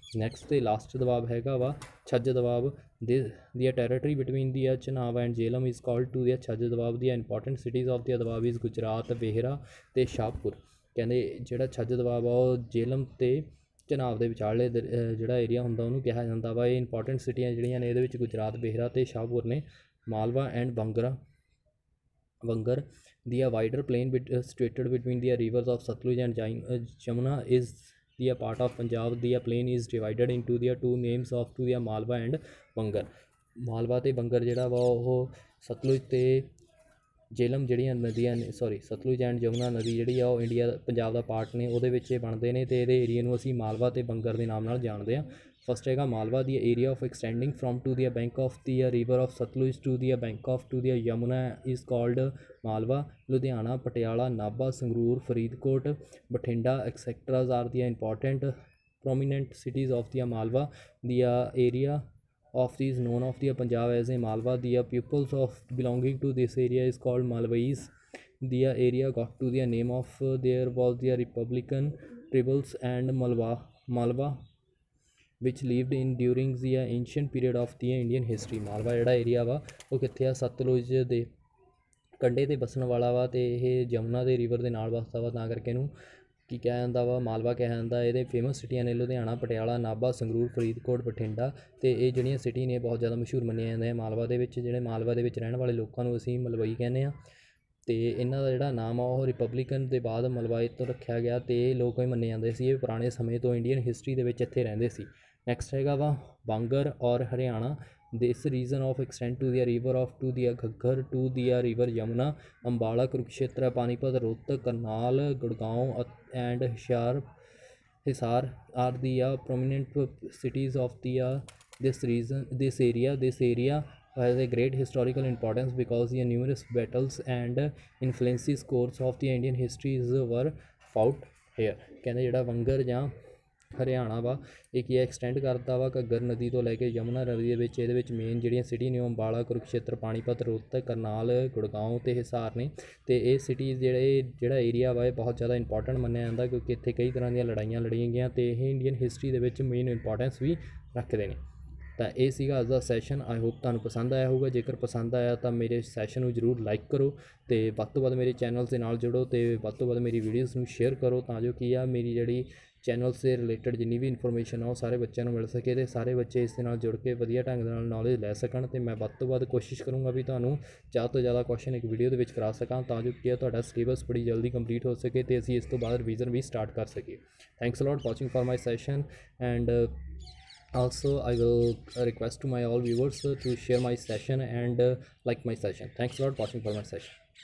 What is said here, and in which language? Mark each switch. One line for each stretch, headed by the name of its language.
Punjabi: Next ਅਤੇ last ਦਬਾਅ ਹੈਗਾ ਵਾ ਛੱਜ ਦਬਾਅ।
English: The territory between the Chenab and Jhelum is called to the Chaj Doab. The important cities of the Doab is Gujrat Bhera ਅਤੇ ਸ਼ਾਹਪੁਰ।
Punjabi: ਕਹਿੰਦੇ ਜਿਹੜਾ ਛੱਜ ਦਬਾਅ ਆ ਉਹ ਜੇਲਮ ਅਤੇ ਚਨਾਬ ਦੇ ਵਿਚਾਲੇ ਜਿਹੜਾ ਏਰੀਆ ਹੁੰਦਾ ਉਹਨੂੰ ਕਿਹਾ ਜਾਂਦਾ ਵਾ। ਇਹ ਇੰਪੋਰਟੈਂਟ ਸਿਟੀਆਂ ਜਿਹੜੀਆਂ ਨੇ ਇਹਦੇ ਵਿੱਚ ਗੁਜਰਾਤ ਵੇਹਰਾ ਅਤੇ ਸ਼ਾਹਪੁਰ ਨੇ।
English: Malwa and Bangar the wider plain situated between the rivers of Satluj and Jamuna is the part of Punjab. The plain is divided into the two names of to the Malwa and Vangar।
Punjabi: Malwa ਅਤੇ ਬੰਗਰ ਜਿਹੜਾ ਵਾ ਉਹ ਸਤਲੁਜ ਅਤੇ ਜੇਲਮ ਜਿਹੜੀਆਂ ਨਦੀਆਂ ਨੇ Sutlej and Jamuna ਨਦੀ ਜਿਹੜੀ ਆ ਉਹ ਪੰਜਾਬ ਦਾ ਪਾਰਟ ਨੇ ਉਹਦੇ ਵਿੱਚ ਇਹ ਬਣਦੇ ਨੇ ਅਤੇ ਇਹਦੇ ਏਰੀਏ ਨੂੰ ਅਸੀਂ ਮਾਲਵਾ ਅਤੇ ਬੰਗਰ ਦੇ ਨਾਮ ਨਾਲ ਜਾਣਦੇ ਹਾਂ। ਫਸਟ ਹੈਗਾ ਮਾਲਵਾ।
English: The area of extending from to the bank of the river of Satluj to the bank of to the Yamuna is called Malwa. Ludhiana Patiala Nabha Sangrur Faridkot Bathinda etcetera are the important prominent cities of the Malwa. The area of these known of the Punjab as a Malwa. The pupils of belonging to this area is called Malwais. The area got to the name of there was the Republican tribals and Malwa which lived in during the ancient period of the Indian history.
Punjabi: Malwa ਜਿਹੜਾ area ਵਾ ਉਹ ਕਿੱਥੇ ਆ ਸਤਲੁਜ ਦੇ ਕੰਢੇ 'ਤੇ ਵਸਣ ਵਾਲਾ ਵਾ ਅਤੇ ਇਹ ਜਮੁਨਾ ਦੇ ਰਿਵਰ ਦੇ ਨਾਲ ਵਸਦਾ ਵਾ ਤਾਂ ਕਰਕੇ ਇਹਨੂੰ ਕੀ ਕਿਹਾ ਜਾਂਦਾ ਵਾ ਮਾਲਵਾ ਕਿਹਾ ਜਾਂਦਾ। ਇਹਦੇ ਫੇਮਸ ਸਿਟੀਆਂ ਨੇ ਲੁਧਿਆਣਾ ਪਟਿਆਲਾ ਨਾਭਾ ਸੰਗਰੂਰ ਫਰੀਦਕੋਟ ਬਠਿੰਡਾ ਅਤੇ ਇਹ ਜਿਹੜੀਆਂ ਸਿਟੀ ਨੇ ਬਹੁਤ ਜ਼ਿਆਦਾ ਮਸ਼ਹੂਰ ਮੰਨੀਆਂ ਜਾਂਦੀਆਂ ਮਾਲਵਾ ਦੇ ਵਿੱਚ। ਜਿਹੜੇ ਮਾਲਵਾ ਦੇ ਵਿੱਚ ਰਹਿਣ ਵਾਲੇ ਲੋਕਾਂ ਨੂੰ ਅਸੀਂ ਮਲਵਈ ਕਹਿੰਦੇ ਹਾਂ ਅਤੇ ਇਹਨਾਂ ਦਾ ਜਿਹੜਾ ਨਾਮ ਆ ਉਹ ਰਿਪਬਲਿਕਨ ਦੇ ਬਾਅਦ ਮਲਵਾਈ ਤੋਂ ਰੱਖਿਆ ਗਿਆ ਅਤੇ ਇਹ ਲੋਕ ਇਹ ਮੰਨੇ ਜਾਂਦੇ ਸੀ ਇਹ ਪੁਰਾਣੇ ਸਮੇਂ ਤੋਂ ਇੰਡੀਅਨ ਹਿਸਟਰੀ ਦੇ ਵਿੱਚ ਇੱਥੇ ਰਹਿੰਦੇ ਸੀ। ਨੈਕਸਟ ਹੈਗਾ ਵਾ ਬਾਂਗਰ ਔਰ Haryana.
English: This region of extend to the river of to the Ghaggar to the river Yamuna. Ambala, Kurukshetra, Panipat, Rohtak, Karnal, Gurgaon and Hisar are the prominent cities of the this region. This area has a great historical importance because the numerous battles and influences course of the Indian histories were fought here.
Punjabi: ਕਹਿੰਦੇ ਜਿਹੜਾ ਵੰਗਰ ਜਾਂ ਹਰਿਆਣਾ ਵਾ ਇਹ ਕੀ extend ਕਰਦਾ ਵਾ ਘੱਗਰ ਨਦੀ ਤੋਂ ਲੈ ਕੇ ਯਮੁਨਾ ਨਦੀ ਦੇ ਵਿੱਚ। ਇਹਦੇ ਵਿੱਚ ਮੇਨ ਜਿਹੜੀਆਂ ਸਿਟੀ ਨੇ ਉਹ ਅੰਬਾਲਾ, ਕੁਰੂਕਸ਼ੇਤਰ, ਪਾਣੀਪਤ, ਰੋਹਤਕ, ਕਰਨਾਲ, ਗੁੜਗਾਉਂ ਅਤੇ ਹਿਸਾਰ ਨੇ। ਅਤੇ ਇਹ ਸਿਟੀਜ਼ ਜਿਹੜਾ ਏਰੀਆ ਵਾ ਇਹ ਬਹੁਤ ਜ਼ਿਆਦਾ ਇੰਪੋਰਟੈਂਟ ਮੰਨਿਆ ਜਾਂਦਾ ਕਿਉਂਕਿ ਇੱਥੇ ਕਈ ਤਰ੍ਹਾਂ ਦੀਆਂ ਲੜਾਈਆਂ ਲੜੀਆਂ ਗਈਆਂ ਅਤੇ ਇਹ ਇੰਡੀਅਨ ਹਿਸਟਰੀ ਦੇ ਵਿੱਚ ਮੇਨ ਇੰਪੋਰਟੈਂਸ ਵੀ ਰੱਖਦੇ ਨੇ। ਤਾਂ ਇਹ ਸੀਗਾ ਅੱਜ ਦਾ ਸੈਸ਼ਨ। ਆਈ ਹੋਪ ਤੁਹਾਨੂੰ ਪਸੰਦ ਆਇਆ ਹੋਊਗਾ। ਜੇਕਰ ਪਸੰਦ ਆਇਆ ਤਾਂ ਮੇਰੇ ਸੈਸ਼ਨ ਨੂੰ ਜ਼ਰੂਰ ਲਾਈਕ ਕਰੋ ਅਤੇ ਵੱਧ ਤੋਂ ਵੱਧ ਮੇਰੇ ਚੈਨਲ ਦੇ ਨਾਲ ਜੁੜੋ ਅਤੇ ਵੱਧ ਤੋਂ ਵੱਧ ਮੇਰੀ ਵੀਡੀਓਜ਼ ਨੂੰ ਸ਼ੇਅਰ ਕਰੋ ਤਾਂ ਜੋ ਕੀ ਆ ਮੇਰੀ ਜਿਹੜੀ ਚੈਨਲਸ ਦੇ ਰਿਲੇਟਡ ਜਿੰਨੀ ਵੀ ਇਨਫੋਰਮੇਸ਼ਨ ਆ ਉਹ ਸਾਰੇ ਬੱਚਿਆਂ ਨੂੰ ਮਿਲ ਸਕੇ ਅਤੇ ਸਾਰੇ ਬੱਚੇ ਇਸ ਦੇ ਨਾਲ ਜੁੜ ਕੇ ਵਧੀਆ ਢੰਗ ਦੇ ਨਾਲ ਨੌਲੇਜ ਲੈ ਸਕਣ। ਅਤੇ ਮੈਂ ਵੱਧ ਤੋਂ ਵੱਧ ਕੋਸ਼ਿਸ਼ ਕਰੂੰਗਾ ਵੀ ਤੁਹਾਨੂੰ ਜ਼ਿਆਦਾ ਤੋਂ ਜ਼ਿਆਦਾ ਕੁਐਸਚਨ ਇੱਕ ਵੀਡੀਓ ਦੇ ਵਿੱਚ ਕਰਾ ਸਕਾਂ ਤਾਂ ਜੋ ਕੀ ਆ ਤੁਹਾਡਾ ਸਿਲੇਬਸ ਬੜੀ ਜਲਦੀ ਕੰਪਲੀਟ ਹੋ ਸਕੇ ਅਤੇ ਅਸੀਂ ਇਸ ਤੋਂ ਬਾਅਦ ਰਿਵੀਜ਼ਨ ਵੀ ਸਟਾਰਟ ਕਰ ਸਕੀਏ।
English: Thanks a lot watching for my session and also I will request to my all viewers to share my session and like my session. Thanks a lot watching for my session.